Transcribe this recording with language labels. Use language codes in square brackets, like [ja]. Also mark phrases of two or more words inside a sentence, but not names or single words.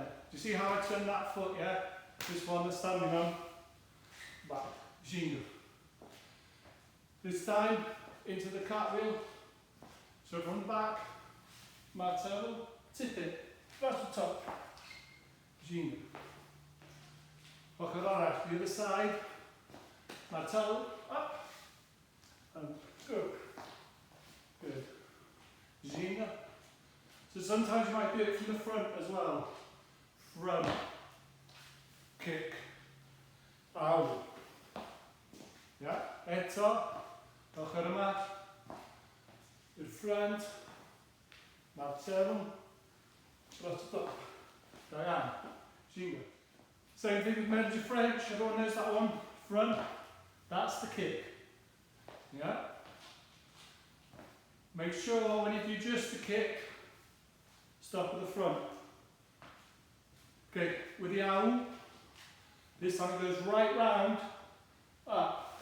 [en] Do you see how I turn that foot, yeah? This one that's standing on. Back. Ging. This time, into the cartwheel. So from the back, martello, tip it, across the top. Ging. [cy] Ochr arall, [en] the other side. Martello, up. And go. Good. Ging. So sometimes you might do it from the front as well. Front, kick, owl. Yeah, [cy] eto, ochr yma, i'r front, martello, dros y top. Da iawn. [en] Ging. Same thing with Medj French, everyone knows that one. Front, that's the kick. Yeah? Make sure when you do just the kick, stop at the front. Okay, with the owl, this time it goes right round, up.